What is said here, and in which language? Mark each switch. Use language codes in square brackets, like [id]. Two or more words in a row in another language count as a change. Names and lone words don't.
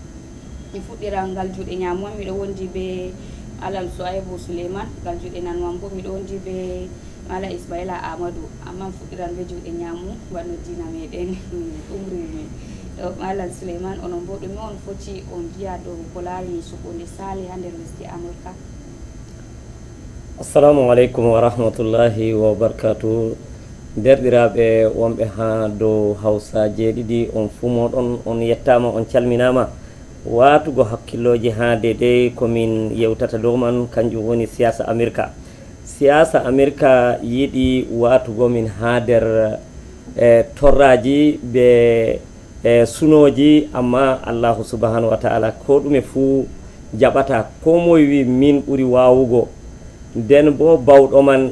[ff] Mi fuɗɗira ngal juuɗe ñamuwan miɗo wondi be Alal Souaibou Souleymane, ngal juuɗe nanuwan bo miɗo wondi be Mala Ismaila Amadou, amma fuɗɗiran be juuɗe ñamu wanno dina meɗen umri men. Malam Souleymane onon bo ɗume on foti on wiya dow ko laari suɓo nde sali ha nder lesdi America? [ar] السلام عليكم ورحمة الله وبركاته. [ff] Derɗiraɓe wonɓe ha dow Hausa jeeɗiɗi on fu moɗon on yettama on calminama watugo hakkilloji ha dedei komin yewtata dow man kanjum woni siyasa America. Siyasa America yiɗi watugo min ha nder torraji be sunoji amma [ar] الله سبحانه وتعالى [ff] ko ɗume fu jaɓata ko moye wi min ɓuri wawugo nden bo bawɗo man